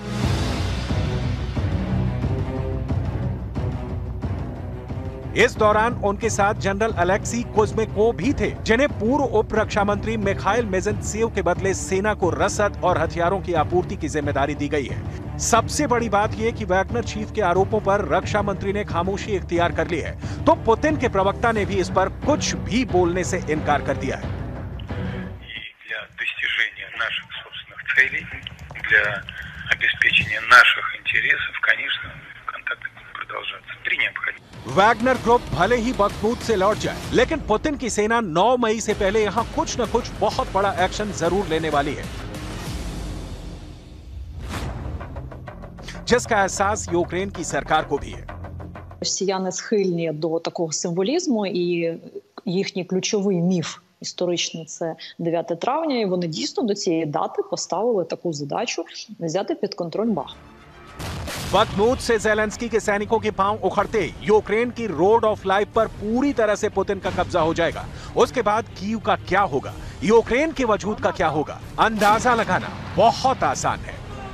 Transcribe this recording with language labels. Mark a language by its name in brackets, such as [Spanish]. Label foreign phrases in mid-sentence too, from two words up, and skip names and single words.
[Hindi] इस दौरान उनके साथ जनरल अलेक्सी कुज़्मेकोव भी थे, जिन्हें पूर्व उप रक्षा मंत्री मिखाइल मेजेंत्सेव के बदले सेना को रसद और हथियारों की आपूर्ति की जिम्मेदारी दी गई है। सबसे बड़ी बात यह कि वैगनर चीफ के आरोपों पर रक्षा मंत्री ने खामोशी इख्तियार कर ली है, तो पुतिन के प्रवक्ता ने भी इस पर कुछ भी बोलने से इनकार कर दिया है। [Russian] наших собственных целей, для обеспечения наших интересов, конечно, контакты будут продолжаться при необходимости। [Hindi] वैगनर ग्रुप भले ही बखमूत से लौट जाए, लेकिन पुतिन की सेना 9 मई से पहले यहां कुछ न कुछ बहुत बड़ा एक्शन जरूर लेने वाली है, जिसका एहसास यूक्रेन की सरकार को भी है। [Ukrainian] Росіяни схильні до такого символізму, і їхній ключовий міф історичний – це 9 травня, і вони дійсно до цієї дати поставили таку задачу – взяти під контроль Бахмут. [Hindi] बखमूत से ज़ेलेंस्की के सैनिकों के पांव उखड़ते ही यूक्रेन की [English] road of life [Hindi] पर पूरी तरह से पुतिन का कब्जा हो जाएगा। उसके बाद कीव का क्या होगा, यूक्रेन के वजूद का क्या होगा, अंदाजा लगाना बहुत आसान है।